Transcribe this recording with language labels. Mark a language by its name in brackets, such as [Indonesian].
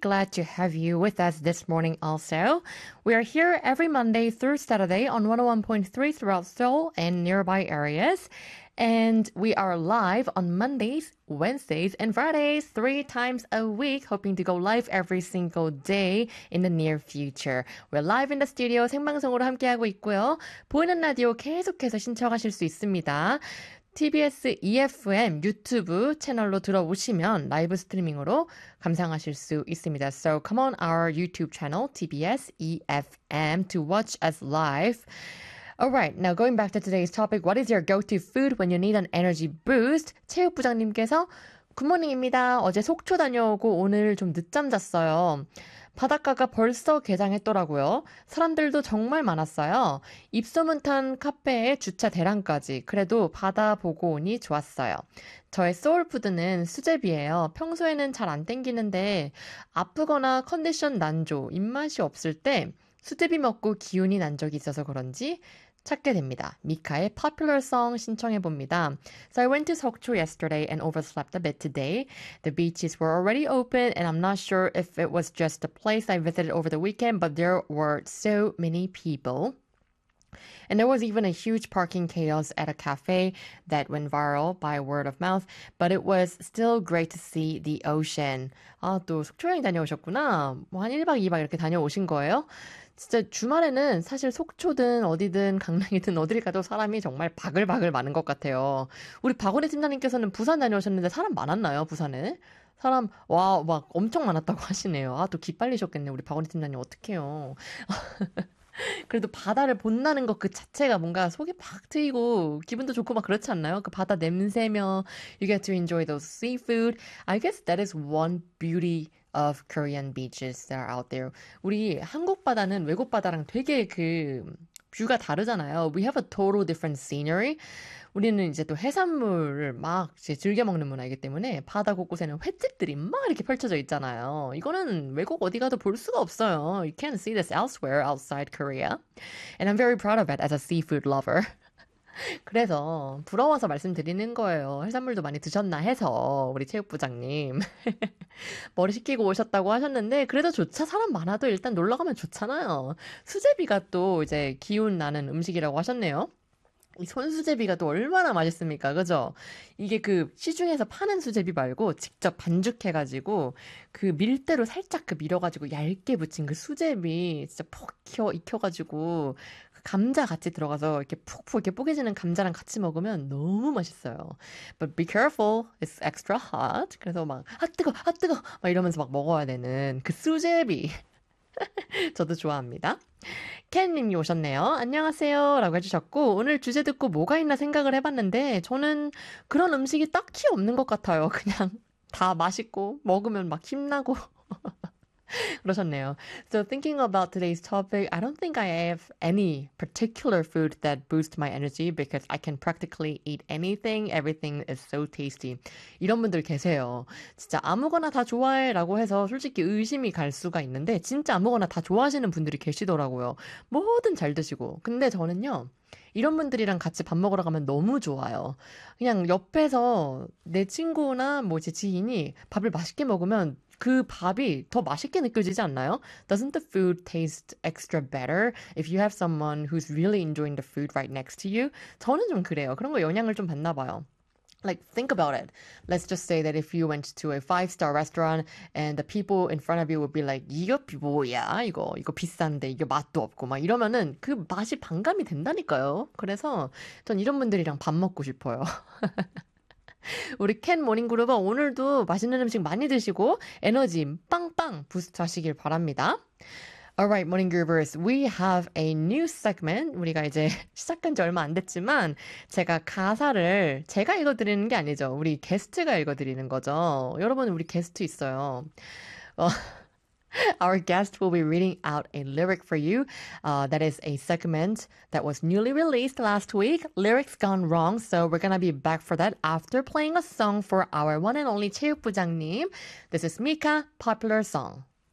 [English] Glad to have you with us this morning also. We are here every Monday through Saturday on 101.3 throughout Seoul and nearby areas. And we are live on Mondays, Wednesdays, and Fridays three times a week, hoping to go live every single day in the near future. We're live in the studio, [Korean] 생방송으로 함께하고 있고요. 보이는 라디오 계속해서 신청하실 수 있습니다. TBS EFM 유튜브 채널로 들어오시면 라이브 스트리밍으로 감상하실 수 있습니다. [English] So come on our YouTube channel, TBS EFM, to watch us live. All right, now going back to today's topic, what is your go-to food when you need an energy boost? [Korean] 체육부장님께서 굿모닝입니다. 어제 속초 다녀오고 오늘 좀 늦잠 잤어요. 바닷가가 벌써 개장했더라고요. 사람들도 정말 많았어요. 입소문 탄 카페에 주차 대란까지. 그래도 바다 보고 오니 좋았어요. 저의 소울푸드는 수제비예요. 평소에는 잘 안 땡기는데 아프거나 컨디션 난조, 입맛이 없을 때 수제비 먹고 기운이 난 적이 있어서 그런지 찾게 됩니다. 미카의 popular song 신청해봅니다. [English] So I went to Sokcho yesterday and overslept a bit today. The beaches were already open and I'm not sure if it was just the place I visited over the weekend, but there were so many people. And there was even a huge parking chaos at a cafe that went viral by word of mouth, but it was still great to see the ocean. [Korean] 아, 또 속초 여행 다녀오셨구나. 뭐 한 1박 2박 이렇게 다녀오신 거예요? 진짜 주말에는 사실 속초든 어디든 강릉이든 어디를 가도 사람이 정말 바글바글 많은 것 같아요. 우리 박원희 팀장님께서는 부산 다녀오셨는데 사람 많았나요, 부산에? 사람 와 막 엄청 많았다고 하시네요. 아, 또 기빨리셨겠네. 우리 박원희 팀장님 어떡해요. 그래도 바다를 본다는 것 그 자체가 뭔가 속이 팍 트이고 기분도 좋고 막 그렇지 않나요? 그 바다 냄새며 [English] you get to enjoy those seafood. I guess that is one beauty of Korean beaches that are out there. [Korean] 우리 한국 바다는 외국 바다랑 되게 그 뷰가 다르잖아요. [English] We have a total different scenery. [Korean] 우리는 이제 또 해산물을 막 이제 즐겨 먹는 문화이기 때문에 바다 곳곳에는 횟집들이 막 이렇게 펼쳐져 있잖아요. 이거는 외국 어디 가도 볼 수가 없어요. [English] You can't see this elsewhere outside Korea. And I'm very proud of it as a seafood lover. [Korean] 그래서 부러워서 말씀드리는 거예요. 해산물도 많이 드셨나 해서 우리 체육부장님. 머리 식히고 오셨다고 하셨는데 그래도 좋죠. 사람 많아도 일단 놀러 가면 좋잖아요. 수제비가 또 이제 기운 나는 음식이라고 하셨네요. 이 손수제비가 또 얼마나 맛있습니까? 그죠? 이게 그 시중에서 파는 수제비 말고 직접 반죽해가지고 그 밀대로 살짝 그 밀어가지고 얇게 부친 그 수제비 진짜 푹 익혀가지고 감자 같이 들어가서 이렇게 푹푹 이렇게 뽀개지는 감자랑 같이 먹으면 너무 맛있어요. But be careful, it's extra hot. 그래서 막 아 뜨거, 아 뜨거 막 이러면서 막 먹어야 되는 그 수제비. 저도 좋아합니다. 켄님이 오셨네요. 안녕하세요 라고 해주셨고 오늘 주제 듣고 뭐가 있나 생각을 해봤는데 저는 그런 음식이 딱히 없는 것 같아요. 그냥 다 맛있고 먹으면 막 힘나고 그러셨네요. [English] So thinking about today's topic, I don't think I have any particular food that boosts my energy because I can practically eat anything. Everything is so tasty. [Korean] 이런 분들 계세요. 진짜 아무거나 다 좋아해 라고 해서 솔직히 의심이 갈 수가 있는데 진짜 아무거나 다 좋아하시는 분들이 계시더라고요. 뭐든 잘 드시고. 근데 저는요. 이런 분들이랑 같이 밥 먹으러 가면 너무 좋아요. 그냥 옆에서 내 친구나 뭐 제 지인이 밥을 맛있게 먹으면 그 밥이 더 맛있게 느껴지지 않나요? [English] Doesn't the food taste extra better if you have someone who's really enjoying the food right next to you? [Korean] 저는 좀 그래요. 그런 거 영향을 좀 받나 봐요. [English] Like, think about it. Let's just say that if you went to a 5-star restaurant and the people in front of you would be like, [Korean] 이거 뭐야? 이거 비싼데 이거 맛도 없고 막 이러면은 그 맛이 반감이 된다니까요. 그래서 전 이런 분들이랑 밥 먹고 싶어요. 우리 캔 모닝그룹은 오늘도 맛있는 음식 많이 드시고 에너지 빵빵 부스트 하시길 바랍니다. [English] Alright, morning groupers. We have a new segment. [Korean] 우리가 이제 시작한 지 얼마 안 됐지만 제가 가사를 제가 읽어드리는 게 아니죠. 우리 게스트가 읽어드리는 거죠. 여러분 우리 게스트 있어요. [English] Our guest will be reading out a lyric for you. That is a segment that was newly released last week, Lyrics Gone Wrong. So we're going to be back for that after playing a song for our one and only 체육부장님. This is Mika, popular song.